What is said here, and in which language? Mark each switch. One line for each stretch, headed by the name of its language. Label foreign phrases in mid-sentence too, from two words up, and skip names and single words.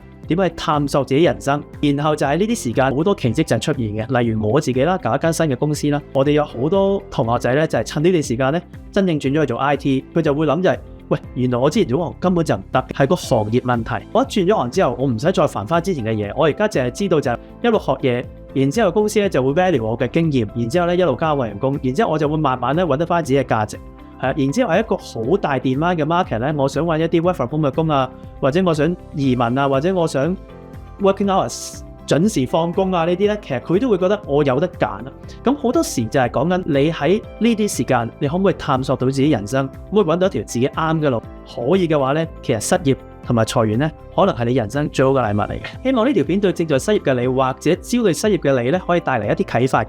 Cantonese: 點樣去探索自己人生，然後就係呢啲時間好多奇蹟就係出現嘅，例如我自己啦，搞一間新嘅公司啦，我哋有好多同學仔咧就係趁呢段時間咧，真正轉咗去做 IT， 佢就會諗就係，喂，原來我之前做行根本就唔得，係個行業問題。我一轉咗行之後，我唔使再煩翻之前嘅嘢，我而家淨係知道就係一路學嘢，然之後公司咧就會 value 我嘅經驗，然之後咧一路加我人工，然之後我就會慢慢咧揾得翻自己嘅價值。然之後係一個好大 demand 嘅 market 咧，我想揾一啲
English: work from home
Cantonese: 嘅工啊，或者我想移民啊，或者我想
English: working hours
Cantonese: 準時放工啊呢啲咧，其實佢都會覺得我有得揀啊。咁好多時就係講緊你喺呢啲時間，你可唔可以探索到自己人生，可唔可以揾到一條自己啱嘅路？可以嘅話咧，其實失業同埋裁員咧，可能係你人生最好嘅禮物嚟嘅。希望呢條片對正在失業嘅你，或者焦慮失業嘅你咧，可以帶嚟一啲啟發嘅。